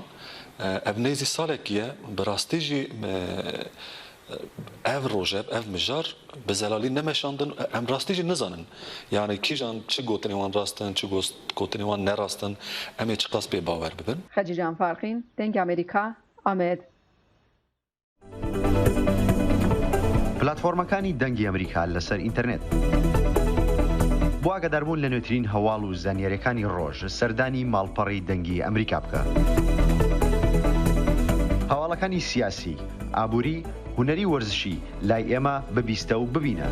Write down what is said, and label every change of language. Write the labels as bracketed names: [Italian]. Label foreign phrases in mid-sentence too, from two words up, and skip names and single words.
[Kurdish] Ev nêzî salekî ye bi rastî jî ev rojev, ev mijar bi zelalî nemeşandin, em rastî jî nizanin. Yani kîjan çi gotinê wan rastin, çi gotinê wan nerastin, em ê çi qas pê bawer bibin. Xecican Farxîn, Dengê Amerîka, Amed. [Central Kurdish] پلاتفۆرمەکانی دەنگی ئەمریکا لەسەر ئینتەرنێت. بۆ ئاگاداربوون لە نوێترین هەواڵ و زانیاریەکانی ڕۆژ سەردانی ماڵپەڕی دەنگی ئەمریکا بکە. هەواڵەکانی سیاسی، ئابووری، هونەری وەرزشی لای ئێمە ببیستە و ببینە.